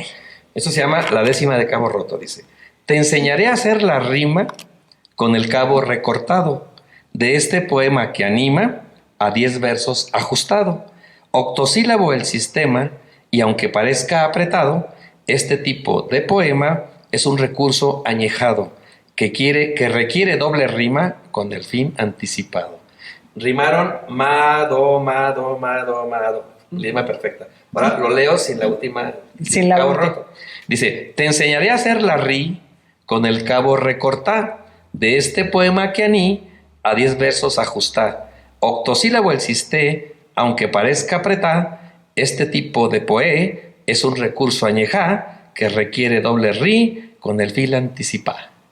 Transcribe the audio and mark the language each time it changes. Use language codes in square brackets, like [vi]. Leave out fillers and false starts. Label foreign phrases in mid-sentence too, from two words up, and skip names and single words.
[es] Eso se llama La décima de cabo roto, dice. Te enseñaré a hacer la rima con el cabo recortado de este poema que anima a 10 versos ajustado. Octosílabo el sistema y aunque parezca apretado, este tipo de poema es un recurso añejado que requiere doble rima con el fin anticipado. Rimaron ma, do, ma, do, ma, do, ma, do. Rima perfecta. Ahora lo leo sin la última. Sin la cabo última. roto. Dice, te enseñaré a hacer la ri con el cabo recortar de este poema que a 10 versos ajustar. Octosílabo el sisté, aunque parezca apretar, este tipo de poé es un recurso añejá que requiere doble ri con el fin anticipar.